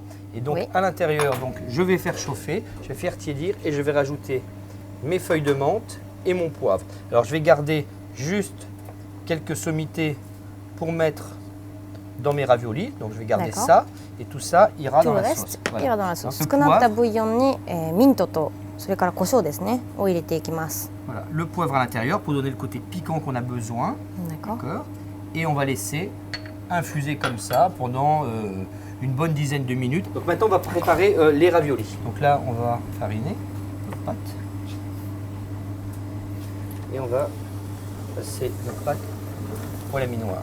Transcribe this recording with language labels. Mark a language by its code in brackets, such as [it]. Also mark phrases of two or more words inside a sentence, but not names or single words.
[fr] Et donc à l'intérieur, je vais faire chauffer, je vais faire tiédir et je vais rajouter mes feuilles de menthe et mon poivre. Alors je vais garder juste quelques sommités pour mettre dans mes raviolis. Donc je vais garder ça et tout ça ira dans la sauce. Ira dans la sauce. [ja] 少なったブイヨンにミントとそれから胡椒ですねを入れていきます。 [fr] Voilà, le poivre à l'intérieur pour donner le côté piquant qu'on a besoin. D'accord. Et on va laisser infuser comme ça pendant une bonne dizaine de minutes. Donc maintenant on va préparer les raviolis. Donc là on va fariner notre pâte. Et on va passer notre pâte pour la minoire.